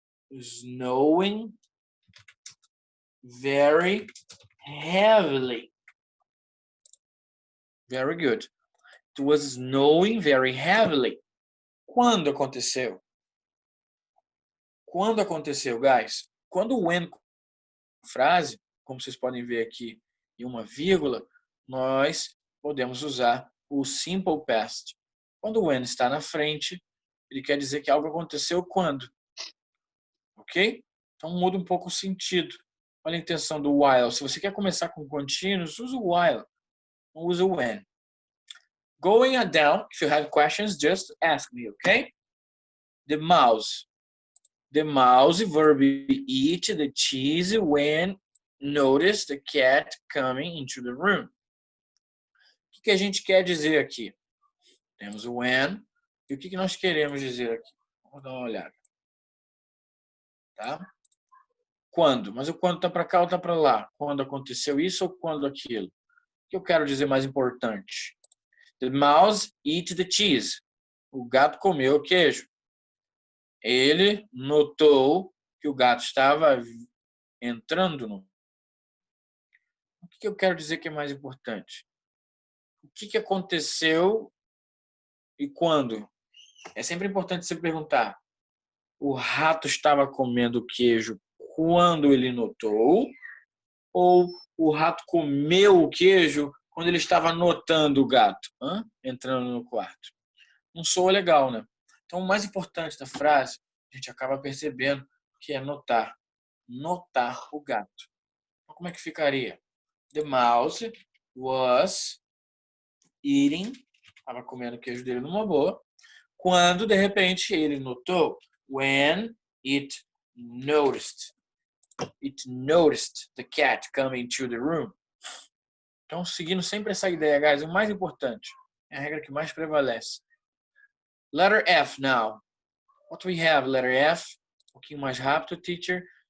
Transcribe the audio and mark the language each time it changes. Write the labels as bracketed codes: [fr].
[en] Snowing very heavily. Very good. It was snowing very heavily. [pt] Quando aconteceu? Quando aconteceu, guys? Quando o when frase, como vocês podem ver aqui em uma vírgula, nós podemos usar o simple past. Quando o when está na frente, ele quer dizer que algo aconteceu quando. Ok? Então muda um pouco o sentido. Olha a intenção do while. Se você quer começar com contínuos, usa o while. Não usa o when. [en] Going down, if you have questions, just ask me, okay? The mouse. The mouse, verb eat the cheese when noticed the cat coming into the room. [pt] O que a gente quer dizer aqui? Temos o when. E o que nós queremos dizer aqui? Vamos dar uma olhada. Tá? Quando? Mas o quando está para cá ou está para lá? Quando aconteceu isso ou quando aquilo? O que eu quero dizer mais importante? [en] The mouse eat the cheese. [pt] O gato comeu o queijo. Ele notou que o gato estava entrando no... O que eu quero dizer que é mais importante? O que aconteceu e quando? É sempre importante você perguntar. O rato estava comendo queijo quando ele notou? Ou o rato comeu o queijo quando ele estava notando o gato entrando no quarto? Não soa legal, né? Então, o mais importante da frase, a gente acaba percebendo que é notar. Notar o gato. Então, como é que ficaria? [en] The mouse was eating, [pt] estava comendo o queijo dele numa boa, quando, de repente, ele notou. [en] When it noticed. It noticed the cat coming to the room. [pt] Então, seguindo sempre essa ideia, guys, o mais importante, é a regra que mais prevalece. [en] Letter F now. What we have, letter F. [pt] Um pouquinho mais rápido, teacher.